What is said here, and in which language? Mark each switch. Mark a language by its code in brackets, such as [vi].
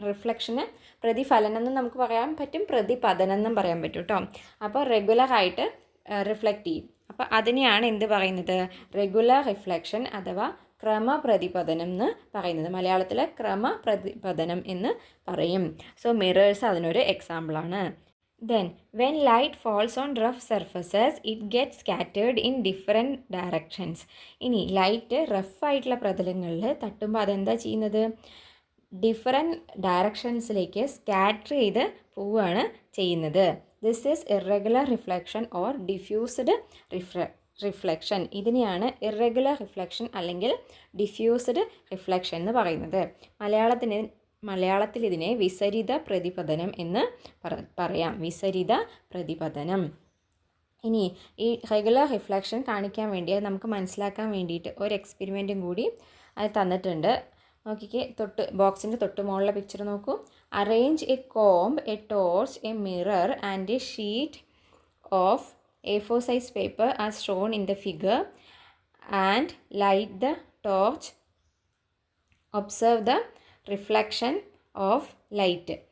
[ml] റിഫ്ലക്ഷന് പ്രതിഫലനം എന്നും നമുക്ക് പറയാൻ പറ്റും, പ്രതിപതനം എന്നും പറയാൻ പറ്റും കേട്ടോ. അപ്പോൾ റെഗുലറായിട്ട് റിഫ്ലക്റ്റ് ചെയ്യും. അപ്പോൾ അതിനെയാണ് എന്ത് പറയുന്നത്, റെഗുലർ റിഫ്ലക്ഷൻ അഥവാ ക്രമപ്രതിപതനം എന്ന് പറയുന്നത്. മലയാളത്തിൽ ക്രമപ്രതിപതനം എന്ന് പറയും. സോ മിറേഴ്സ് അതിനൊരു എക്സാമ്പിളാണ്. [en] Then, when light falls on rough surfaces, it gets scattered in different directions. [ml] ഇനി ലൈറ്റ് റഫായിട്ടുള്ള പ്രതലങ്ങളിൽ തട്ടുമ്പോൾ അതെന്താ ചെയ്യുന്നത്, ഡിഫറെൻറ്റ് ഡയറക്ഷൻസിലേക്ക് സ്കാറ്റർ ചെയ്ത് പോവുകയാണ് ചെയ്യുന്നത്. [en] This is irregular reflection or diffused reflection. [ml] ഇതിനെയാണ് ഇറഗുലർ റിഫ്ലക്ഷൻ അല്ലെങ്കിൽ ഡിഫ്യൂസ്ഡ് റിഫ്ലക്ഷൻ എന്ന് പറയുന്നത്. മലയാളത്തിന് മലയാളത്തിൽ ഇതിനെ വിസരിത പ്രതിപതനം എന്ന് പറയാം. വിസരിത പ്രതിപതനം. ഇനി ഈ റെഗുലർ റിഫ്ലക്ഷൻ കാണിക്കാൻ വേണ്ടി അത് നമുക്ക് മനസ്സിലാക്കാൻ വേണ്ടിയിട്ട് ഒരു എക്സ്പെരിമെൻറ്റും കൂടി അത് തന്നിട്ടുണ്ട്. നോക്കിക്കേ, ബോക്സിൻ്റെ തൊട്ട് മുകളിലെ പിക്ചർ നോക്കൂ. [en] Arrange a comb, a torch, a mirror and a sheet of A4 size paper as shown in the figure and light the torch. Observe the reflection of light.